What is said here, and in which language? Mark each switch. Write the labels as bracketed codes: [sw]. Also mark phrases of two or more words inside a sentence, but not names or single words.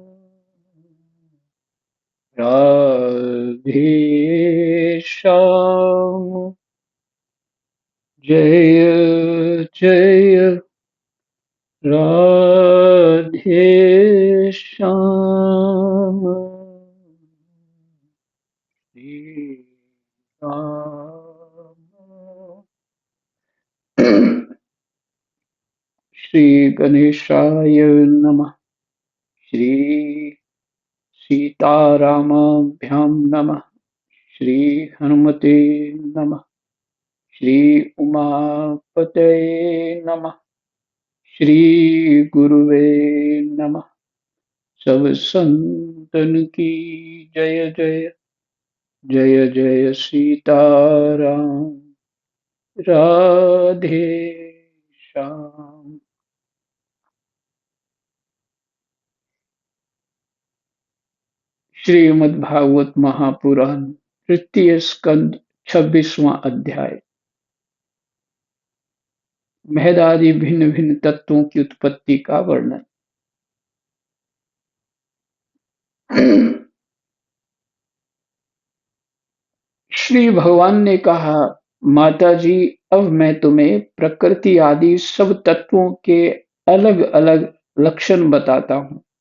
[hi] राधे श्याम जय जय राधे श्याम। श्री राम। [sa] श्री गणेशाय नमः। श्री सीतारामाभ्यां नमः। श्री हनुमते नमः। श्री उमापतये नमः। श्री गुरुवे नमः। [hi] सब संतन की जय जय जय जय सीताराम। राधे श्याम। श्रीमद्भागवत महापुराण तृतीय स्कंद 26वां अध्याय। महदादि भिन्न भिन्न तत्वों की उत्पत्ति का वर्णन। श्री भगवान ने कहा, माता जी, अब मैं तुम्हें प्रकृति आदि सब तत्वों के अलग अलग लक्षण बताता हूं।